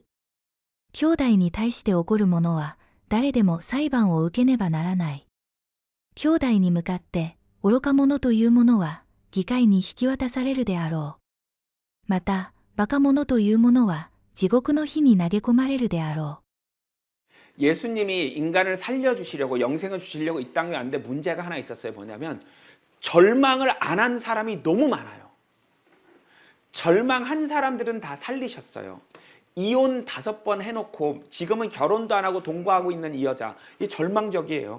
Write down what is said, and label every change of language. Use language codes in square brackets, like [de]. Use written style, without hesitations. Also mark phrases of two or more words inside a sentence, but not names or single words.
[ja] 兄弟に対して起こる者は誰でも裁判を受けねばならない。兄弟に向かって愚か者という者は議会に引き渡されるであろう。また、バカ者という者は地獄の火に投げ込まれるであろう。 [ko] 예수님이 인간을 살려주시려고, 영생을 주시려고 이 땅에 왔는데 문제가 하나 있었어요. 뭐냐면 절망을 안 한 사람이 너무 많아요. 절망한 사람들은 다 살리셨어요. 이혼 5번 해놓고 지금은 결혼도 안 하고 동거하고 있는 이 여자, 이 절망적이에요.